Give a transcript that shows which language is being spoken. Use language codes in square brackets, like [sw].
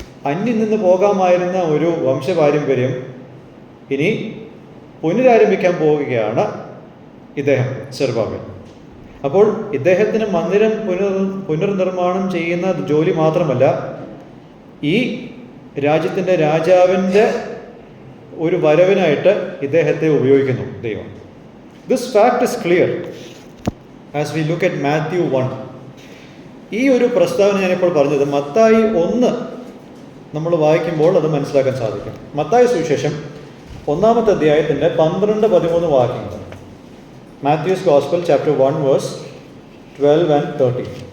[ml] അന്യം നിന്ന് പോകാമായിരുന്ന ഒരു വംശപാരമ്പര്യം ഇനി പുനരാരംഭിക്കാൻ പോവുകയാണ് ഇദ്ദേഹം, സെറുബ്ബാബേൽ. അപ്പോൾ ഇദ്ദേഹത്തിന് മന്ദിരം പുനർനിർമ്മാണം ചെയ്യുന്ന ജോലി മാത്രമല്ല, ഈ രാജ്യത്തിൻ്റെ രാജാവിൻ്റെ ഒരു വരവിനായിട്ട് ഇദ്ദേഹത്തെ ഉപയോഗിക്കുന്നു ദൈവം. [en] This fact is clear as we look at Matthew 1. [ml] ഈ ഒരു പ്രസ്താവന ഞാനിപ്പോൾ പറഞ്ഞത് മത്തായി 1 നമ്മൾ വായിക്കുമ്പോൾ അത് മനസ്സിലാക്കാൻ സാധിക്കും. മത്തായി സുവിശേഷം 1-ാമത്തെ അധ്യായത്തിൻ്റെ 12-13 വാക്യങ്ങൾ. [en] Matthew's Gospel chapter 1 verse 12 and 13.